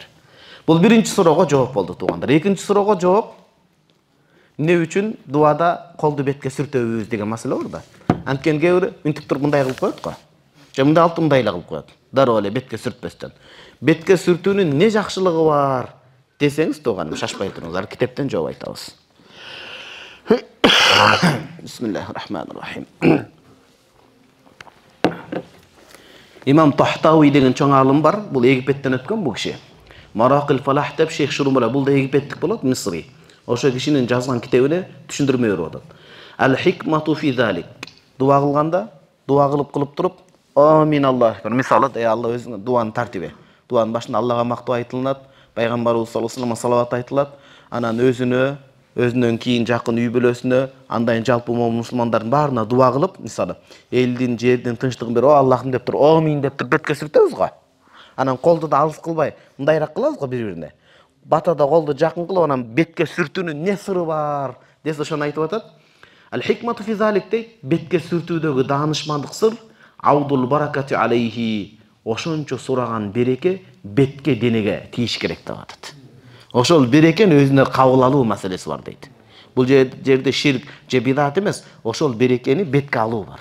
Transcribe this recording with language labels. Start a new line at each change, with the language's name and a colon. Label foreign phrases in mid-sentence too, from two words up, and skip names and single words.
Kyrgyz: Бул биринчи суроого жооп болду туугандар. Экинчи суроого жооп, эмне үчүн дуада колду бетке сүртөбүз деген маселе бар да. Анткени кээ бир үнтүп туруп мындай кылып коет го. Же мындай алып мындай эле кылып коет. Дароо эле бетке сүртпөстөн. Бетке сүртүүнүн эмне жакшылыгы бар десеңиз тууганым, шашпай туруңуздар, китептен жооп айтабыз.
Arabic: بسم الله الرحمن الرحيم.
Kyrgyz: Имам Тахтауи деген чоң алым бар. Бул Египеттен өткөн бул киши. Маракил Фалах деп Шейх Шурумула, бул да египеттик болот, Мисри. Ошо кишинин жазган китебине түшүндүрмө берип атат.
Arabic: الحكمة في ذلك.
Kyrgyz: Дуа кылганда, дуа кылып туруп, амин Аллах. Мисалы, Алла өзүнүн дуанын тартиби. Дуанын башында Аллага мактоо айтылат, пайгамбарыбыз
Arabic: صلى الله عليه وسلم
Kyrgyz: салават айтылат, анан өзүнөн кийин жакын үй бүлөсүнө, андайын жалпы мусулмандардын баарына дуа кылып, мисалы, элдин, жердин тынчтыгын бер, о Аллахым деп туруп, амин деп туруп бетке сүртөбүз го. Анан колду да алыс кылбай, мындайраак кылабыз го бири-бирине. Батада колду жакын кылып, анан бетке сүртүүнүн не сыры бар десе ошону айтып атат.
Arabic: الحكمة في ذلك
Kyrgyz: дейт, бетке сүртүүдөгү даанышмандык сыр,
Arabic: عود البركة عليه,
Kyrgyz: ошончо сураган береке бетке денеге тийиш керек деп атат. Ошол берекени өзүнө кабыл алуу маселеси бар дейт. Бул жерде ширк же бидат эмес, ошол берекени бетке алуу бар.